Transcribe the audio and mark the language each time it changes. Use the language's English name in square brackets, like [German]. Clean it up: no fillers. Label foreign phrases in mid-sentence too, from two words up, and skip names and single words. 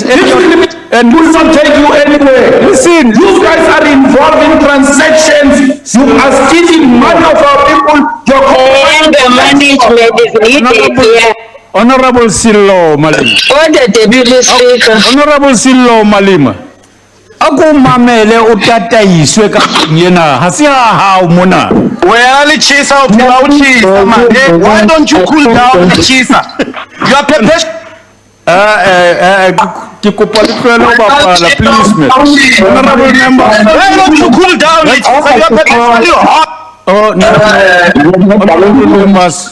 [English] and will not take you anywhere. Listen, you guys are involved in transactions. You are stealing money of our people. And the management is needed here. Honorable Cyril Malima. Order, Deputy Speaker. Honorable Cyril Malima. [Lozi] Ako mamele utataiswe ka yena hasi hao mona. [English] Well, Chisa, why don't you cool down, Chisa? You are prepared. Please, man. Honorable member. Why don't you cool down, Chisa? You are perpetually hot. Oh, no. Honorable members.